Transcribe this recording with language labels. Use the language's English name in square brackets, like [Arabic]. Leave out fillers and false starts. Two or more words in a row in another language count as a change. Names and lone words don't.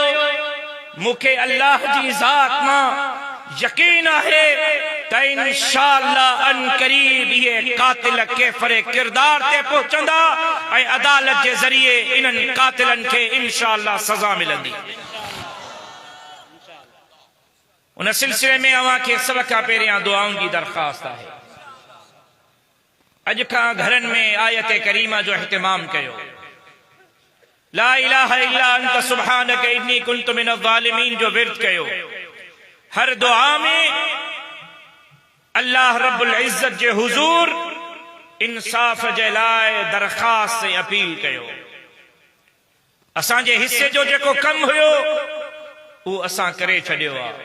[Sindhi] मूंखे अल्लाह जी ज़ात मां यकीन आहे त इंशाअल्लाह अन करीब ये कातिल केफरे किरदार ते पहुंचंदा ऐं अदालत जे ज़रिए इन्हनि कातिलन खे इंशाअल्लाह सज़ा मिलंदी। उन सिलसिले में अव्हां खे सभ खां पहिरियां दुआउनि जी दरख़्वास्त आहे। अॼु खां घरनि में आयत करीमा जो इहतिमाम कयो। [Arabic] لا إله إلا أنت سبحانك إني كنت من الظالمين [Sindhi] जो विर्द कयो। हर दुआ में अल्लाह [Arabic] رب العزت [Sindhi] जे हुजूर इंसाफ जे लाइ दरख़्वास्त से अपील कयो। असांजे हिस्से जो जेको कम हुयो वो असां करे छॾियो आहे।